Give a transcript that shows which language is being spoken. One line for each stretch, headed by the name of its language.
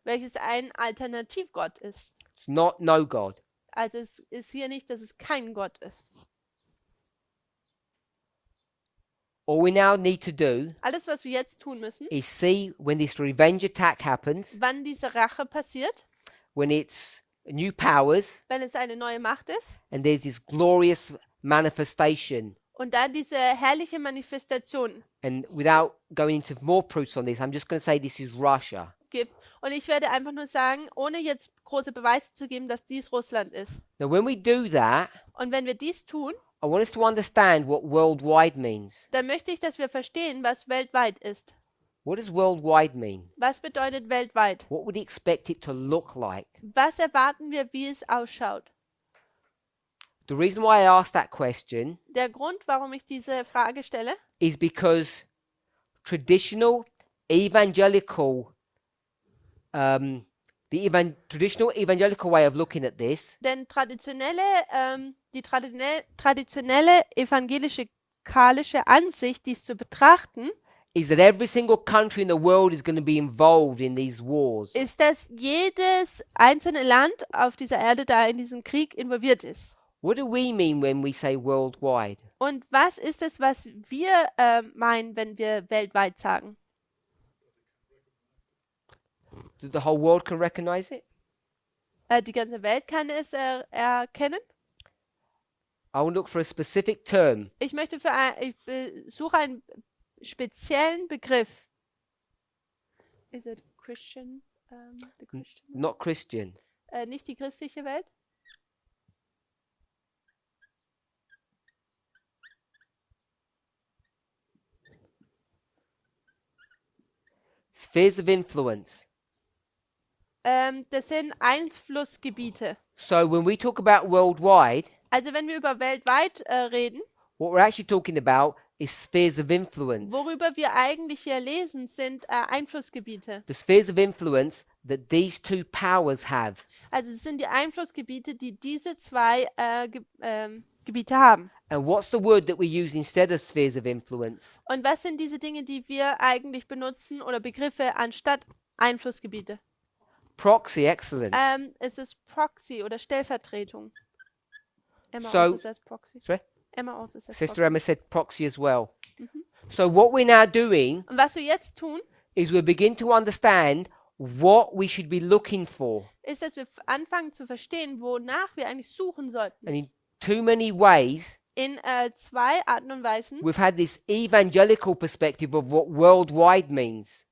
German: welches ein Alternativgott ist.
English: It's not no God.
German: Also es ist hier nicht, dass es kein Gott ist.
English: All we now need to do
German: Alles, was wir jetzt tun müssen,
English: is see when this revenge attack happens,
German: wann diese Rache passiert,
English: when it's new powers,
German: wenn es eine neue Macht ist
English: and there's this glorious manifestation.
German: und da diese herrliche Manifestation
English: And without going into more proofs on this, I'm just going to say this is Russia.
German: gibt. Und ich werde einfach nur sagen, ohne jetzt große Beweise zu geben, dass dies Russland ist.
English: Now, when we do that,
German: Und wenn wir dies tun,
English: I want us to understand what worldwide means.
German: dann möchte ich, dass wir verstehen, was weltweit ist.
English: What does worldwide mean?
German: Was bedeutet weltweit?
English: What would you expect it to look like?
German: Was erwarten wir, wie es ausschaut?
English: The reason why I asked that question
German: Der Grund, warum ich diese Frage stelle,
English: is because traditional evangelical, traditional evangelical way of looking at this
German: denn die traditionelle evangelische Ansicht, dies zu betrachten,
English: is that every single country in the world is going to be involved in these wars.
German: ist, dass jedes einzelne Land auf dieser Erde da in diesem Krieg involviert ist.
English: What do we mean when we say worldwide?
German: Und was ist es, was wir meinen, wenn wir weltweit sagen?
English: That the whole world can recognize it?
German: Die ganze Welt kann es erkennen.
English: I will look for a specific term.
German: Ich suche einen speziellen Begriff.
English: Is it Christian? The Christian? Not Christian.
German: Nicht die christliche Welt?
English: Spheres of influence.
German: Das sind Einflussgebiete.
English: So when we talk about worldwide,
German: Also wenn wir über weltweit reden,
English: what we're actually talking about is spheres of influence.
German: worüber wir eigentlich hier lesen, sind Einflussgebiete.
English: The spheres of influence that these two powers have.
German: Also es sind die Einflussgebiete, die diese zwei Gebiete haben.
English: And what's the word that we use instead of spheres of influence?
German: Und was sind diese Dinge, die wir eigentlich benutzen oder Begriffe anstatt Einflussgebiete?
English: Proxy, excellent.
German: Es ist Proxy oder Stellvertretung.
English: Emma So- also says Proxy. Sorry? Emma also says Sister Emma said proxy as well. So what we're now doing
German: Und was wir jetzt tun,
English: is we begin to understand what we should be looking for.
German: ist, dass wir anfangen zu verstehen, wonach wir eigentlich suchen sollten.
English: And in too many ways,
German: In zwei Arten und Weisen
English: we've had this evangelical perspective of what worldwide means.